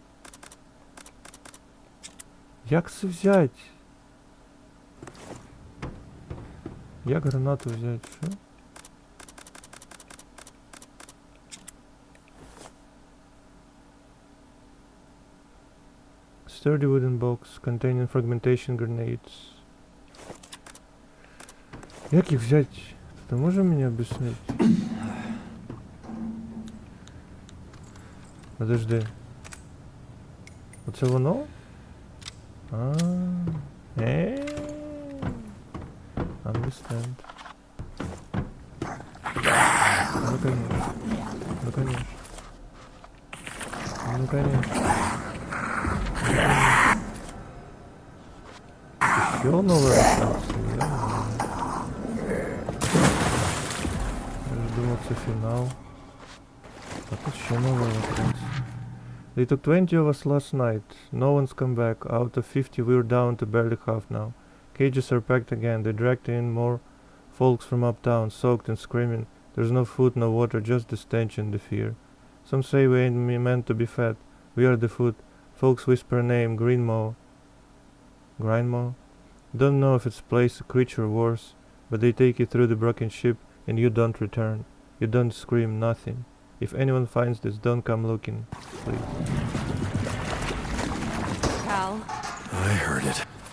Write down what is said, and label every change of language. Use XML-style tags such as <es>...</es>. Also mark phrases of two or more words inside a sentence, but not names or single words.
<uk>Як це взять? Як гранату взять, що?</uk> <en>Sturdy wooden box containing fragmentation grenades.</en> <uk>Як їх взять?</uk> <ru>Ты можешь мне объяснить? Подожди.</ru> <uk>Оце воно?</uk> <en>Understand.</en> <ru>Ну конечно. Ну конечно. Ну конечно. Еще новая станция, я же думал, это финал. А тут еще новая станция.</ru> <en>They took 20 of us last night. No one's come back. Out of 50 we're down to barely half now. Cages are packed again. They dragged in more folks from uptown, soaked and screaming. There's no food, no water, just the stench and the fear. Some say we ain't meant to be fed. We are the food. Folks whisper a name, Greenmaw. Grindmaw? Don't know if it's a place, a creature, or worse, but they take you through the broken ship and you don't return. You don't scream, nothing. If anyone finds this, don't come looking, please. Cal, I heard it.</en>